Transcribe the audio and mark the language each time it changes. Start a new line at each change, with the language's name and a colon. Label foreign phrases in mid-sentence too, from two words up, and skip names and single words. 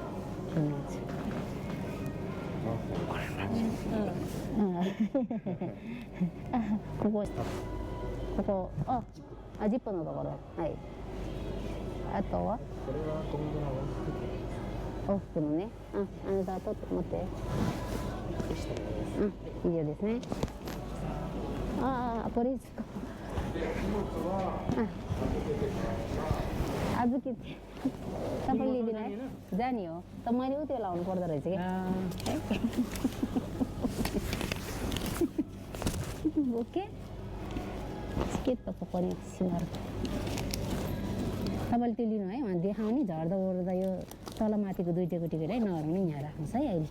Japanese: ここジップのところはいあとはこれは今後の往復のねあなた取って持って以上ですねこれですか
Nepali: आज के तपाईँले लिदिनु है जाने हो त मैले उ त्यो लाउनु पर्दो रहेछ कि ओके के त पनि सिमर तपाईँले त्यो लिनु है वहाँ देखाउने झर्दा ओर्दा यो तल माथिको दुईटैको टिकट है नहराउने यहाँ राख्नुहोस् है अहिले